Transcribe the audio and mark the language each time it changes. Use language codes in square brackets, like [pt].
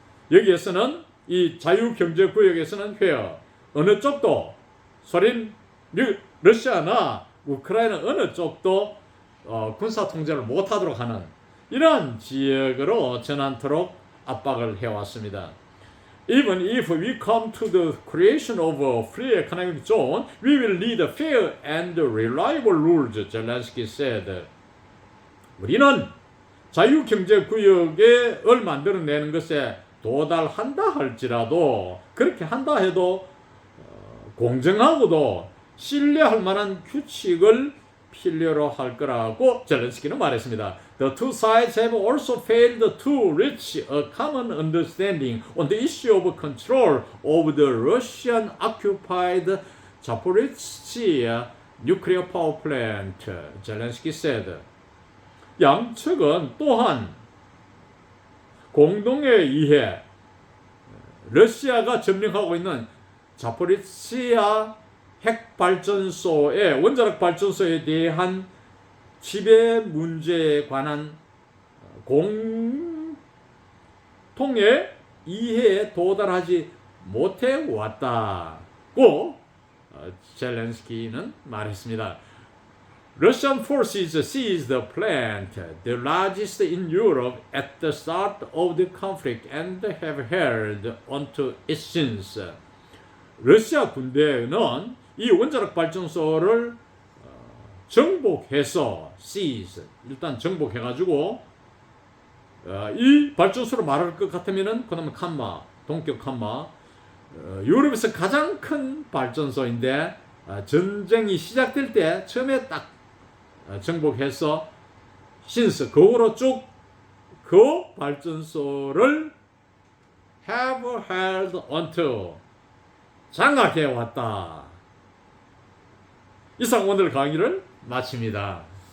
[ko] 여기에서는 이 자유경제구역에서는 어느 쪽도 소련, 러시아나 우크라이나 어느 쪽도 군사 통제를 못하도록 하는 이러한 지역으로 전환토록 압박을 해왔습니다. [en] Even if we come to the creation of a free economic zone, we will need fair and reliable rules, Zelensky said. [ko] 우리는 자유경제구역을 만들어내는 것에 도달한다 할지라도, 그렇게 한다 해도 공정하고도 신뢰할 만한 규칙을 필요로 할 거라고 젤렌스키는 말했습니다. [en] The two sides have also failed to reach a common understanding on the issue of control of the Russian-occupied Zaporizhzhia nuclear power plant, 젤렌스키 said. [ko] 양측은 또한 공동에 의해 러시아가 점령하고 있는 자포리지아 핵발전소의 원자력 발전소에 대한 지배 문제에 관한 공통의 이해에 도달하지 못해 왔다고 젤렌스키는 말했습니다. [en] Russian forces seized the plant, the largest in Europe, at the start of the conflict and have held onto it since. [ko] 러시아 군대는 이 원자력 발전소를 정복해서 seize, 일단 정복해가지고 이 발전소로 말할 것 같으면은 그다음에 칸마, 동격 칸마, 유럽에서 가장 큰 발전소인데 전쟁이 시작될 때 처음에 딱 정복해서 신스 그 후로 쭉 그 발전소를 [en] have held onto [ko] 장악해 왔다. 이상 오늘 강의를 마칩니다.